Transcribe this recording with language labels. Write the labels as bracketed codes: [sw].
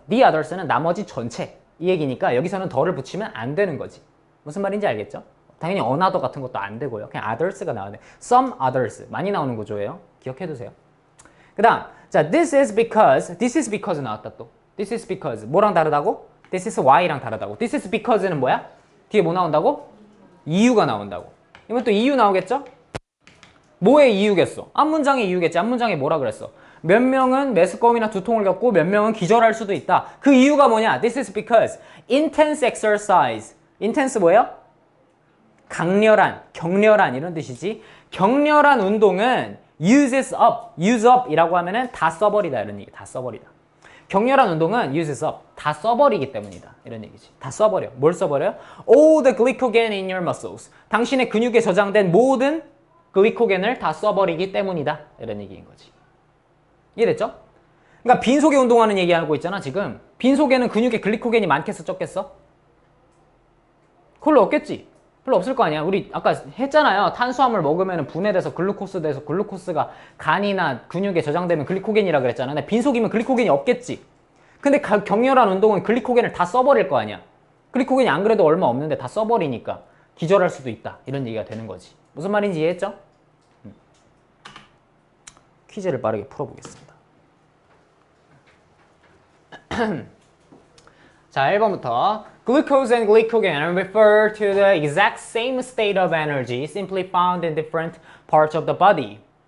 [en] the others [ko] 는 나머지 전체. 이 얘기니까 여기서는 더를 붙이면 안 되는 거지. 무슨 말인지 알겠죠? 당연히 [en] another [ko] 같은 것도 안 되고요. 그냥 others가 나오네. [en] some others. [ko] 많이 나오는 구조예요. 기억해두세요. 그 다음, 자, [en] this is because [ko] 나왔다 또. [en] this is because. [ko] 뭐랑 다르다고? [en] this is why [ko] 랑 다르다고. [en] this is because [ko] 는 뭐야? 뒤에 뭐 나온다고? 이유가 나온다고. 이건 또 이유 나오겠죠? 뭐의 이유겠어? 앞문장의 이유겠지. 앞문장에 뭐라 그랬어? 몇 명은 메스꺼움이나 두통을 겪고 몇 명은 기절할 수도 있다. 그 이유가 뭐냐? [en] This is because intense exercise. [ko] intense 뭐예요? 격렬한 이런 뜻이지. 격렬한 운동은 [en] use up [ko] 이라고 하면은 다 써버리다 이런 얘기. 다 써버리다. 격렬한 운동은 [en] uses up. [ko] 다 써버리기 때문이다. 이런 얘기지. 다 써버려. 뭘 써버려요? [en] All the glycogen in your muscles. [ko] 당신의 근육에 저장된 모든 글리코겐을 다 써버리기 때문이다. 이런 얘기인 거지. 이해됐죠? 그러니까 빈속에 운동하는 얘기하고 있잖아, 지금. 빈속에는 근육에 글리코겐이 많겠어, 적겠어? 별로 없겠지? 별로 없을 거 아니야. 우리 아까 했잖아요. 탄수화물 먹으면 분해돼서 글루코스 돼서 글루코스가 간이나 근육에 저장되면 글리코겐이라 그랬잖아. 근데 빈속이면 글리코겐이 없겠지. 근데 격렬한 운동은 글리코겐을 다 써버릴 거 아니야. 글리코겐이 안 그래도 얼마 없는데 다 써버리니까 기절할 수도 있다. 이런 얘기가 되는 거지. 무슨 말인지 이해했죠? 퀴즈를 빠르게 풀어보겠습니다. 자, 1번부터 [en] Glucose and glycogen refer to the exact same state of energy simply found in different parts of the body.